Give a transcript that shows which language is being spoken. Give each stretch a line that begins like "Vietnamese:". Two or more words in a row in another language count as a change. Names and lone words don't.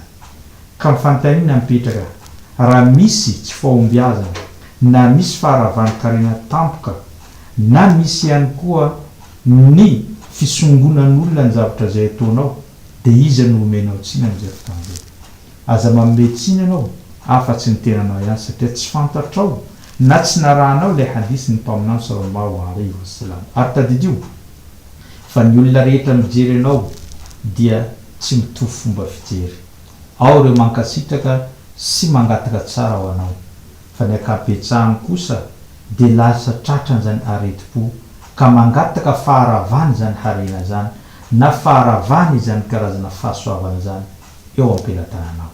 Malagasy: Ka mifantaniana mipetraka raha misy tsy fahombiazana na misy faharavan-karena tampoka na misy ihany koa ny fisongonan'olona ny zavatra zay ataonao dia iza no omenao tsina amin'izay fotoana izay. Aza manome tsina ianao afa-tsy ny tenanao ihany satria tsy fantatrao na tsy narahanao ilay hadisy ny mpaminany
Arabic: صلى الله عليه وسلم.
Malagasy: Ary tadidio fa ny olona rehetra mijery ianao dia tsy mitovy fomba fijery. Ao ireo mankasitraka sy mangataka tsara ho anao fa ny ankapetsahany kosa dia lasa tratrany zany areti-po ka mangataka faharavany zany harena zany na faharavany zany karazana fahasoavana zany eo am-pelatananao.